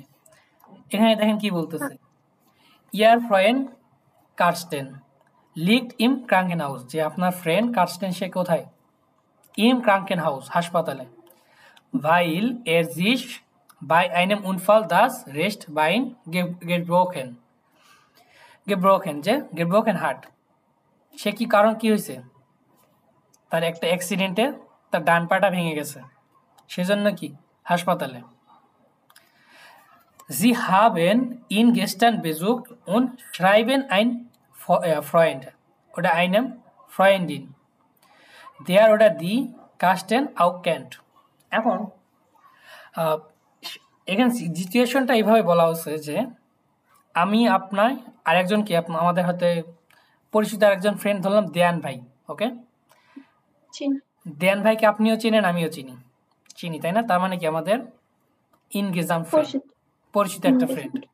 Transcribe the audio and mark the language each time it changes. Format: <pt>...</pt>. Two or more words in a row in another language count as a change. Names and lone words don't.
<bn>এখানে দেখেন কি বলতেছে,</bn> <de>Ihr Freund Carsten liegt im Krankenhaus,</de> <bn>যে আপনার ফ্রেন্ড কার্স্টেন সে কোথায়,</bn> <de>im Krankenhaus</de> <bn>হাসপাতালে,</bn> <de>weil er sich bei einem Unfall das rechte Bein gebrochen,</de> <bn>গেব্রোকেন যে গেব্রোকেন হার্ট, সে কি কারণ কি হয়েছে, তার একটা অ্যাক্সিডেন্টে তার ডান পাটা ভেঙে গেছে, সেজন্য কি হাসপাতালে।</bn> <de>Sie haben ihn gestern besucht und schreiben ein Freund oder einem Freundin. Der oder die Carsten auch kennt.</de> <bn>এখন এখানে সিচুয়েশনটা এইভাবে বলা হচ্ছে যে আমি আপনার আরেকজনকে আমাদের হাতে পরিচিত আরেকজন ফ্রেন্ড ধরলাম দেয়ান ভাই, ওকে। দেয়ান ভাইকে আপনিও চিনেন আমিও চিনি তাই না, তার মানে কি আমাদের ইনগেজাম ফ্রেন্ড, পরিচিত একটা ফ্রেন্ড।</bn>